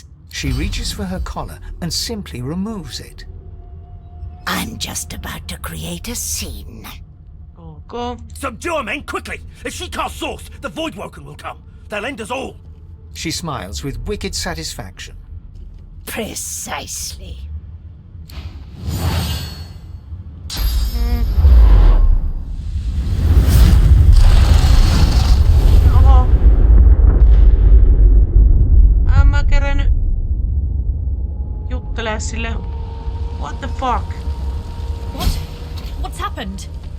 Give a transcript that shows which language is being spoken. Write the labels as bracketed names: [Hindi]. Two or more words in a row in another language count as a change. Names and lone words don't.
[English] She reaches for her collar and simply removes it. I'm just about to create a scene. Oh, go. Subdue her, men, quickly! If she casts source, the Voidwoken will come. They'll end us all. She smiles with wicked satisfaction. Precisely. [Finnish] Mä kerännyt juttelee sille. [English] What the fuck? What? What's happened?